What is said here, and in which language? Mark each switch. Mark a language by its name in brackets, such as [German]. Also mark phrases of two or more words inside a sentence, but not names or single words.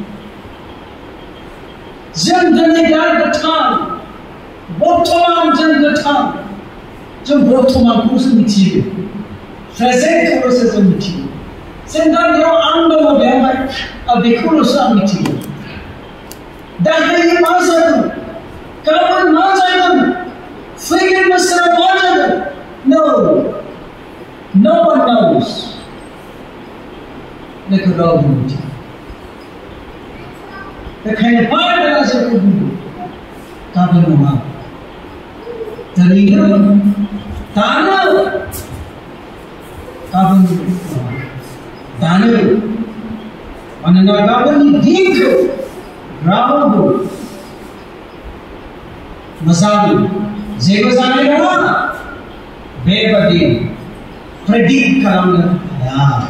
[Bodo] जों दिनै दा गोथां बर्थमान जों गोथां जों बर्थमानखौसो मिथियो प्रेजेन्टखौल'सो जों मिथियो जों दा बेयाव आं दङ बेवहाय बेखौल'सो आं मिथिगौ दाहाय मा जागोन गाबोन मा जागोन फैगोन बोसोराव मा जागोन [English] No one knows. [Bodo] बेखौ रावबो मिथिया बेखायनो बाइबेला जोंखौ बुङो गाबोन नङा दिनैनो दानो गाबोन दानो मानोना गाबोननि दिनखौ रावबो मोजां जेबो जानाय नङा बेबादि प्रेडिक्ट खालामनो हाया